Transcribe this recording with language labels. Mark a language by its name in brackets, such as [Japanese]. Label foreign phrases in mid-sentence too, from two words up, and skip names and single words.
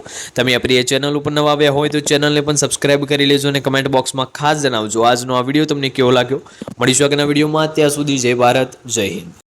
[Gujarati] તમે આપણી ચેનલ ઉપર નવા આવ્યા હોય તો ચેનલને પણ સબ્સ્ક્રાઇબ કરી લેજો અને કમેન્ટ બોક્સમાં ખાસ જણાવજો આજનો આ વિડિયો તમને કેવો લાગ્યો। મળીશું આગળના વિડિયોમાં, ત્યાં સુધી જય ભારત, જય હિન્દ।